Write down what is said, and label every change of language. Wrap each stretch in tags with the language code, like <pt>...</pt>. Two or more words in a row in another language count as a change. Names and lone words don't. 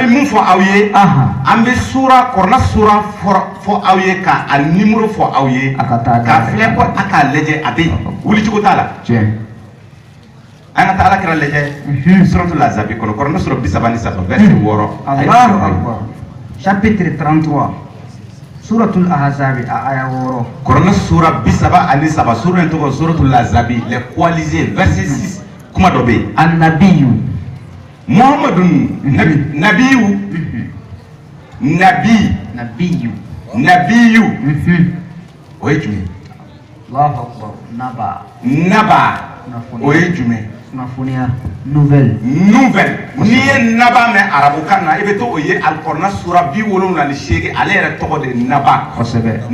<bm>an bɛ mun fɔ aw ye aha an bɛ kɔrɔna sura fɔ aw ye ka a nimoro fɔ aw ye a ka taa k'a filɛ ko a k'a lajɛ a bɛ yen wulicogo t'a la tiɲɛ an ka taa ala kira lajɛ suratul azabi kɔnɔ kɔrɔna sura 33 verset 6</bm> <ar>الله أكبر chapitre 33 suratul ahzab</ar> <bm>aya woro kɔrɔna sura 33 sura in tɔgɔ suratul azabi</bm> <fr>les coalisés</fr> <bm>verset 6 kuma dɔ bɛ yen annabiyu</bm> <ar>محمد نبي نبي</ar> <bm>o ye jumɛn</bm> <ar>الله أكبر</ar> <bm>naba o ye jumɛn kunnafoniya nouvelle n'i ye naba mɛn arabukan na i bɛ to o ye alikɔrɔna sura 78 ale yɛrɛ tɔgɔ de naba kosɛbɛ</bm>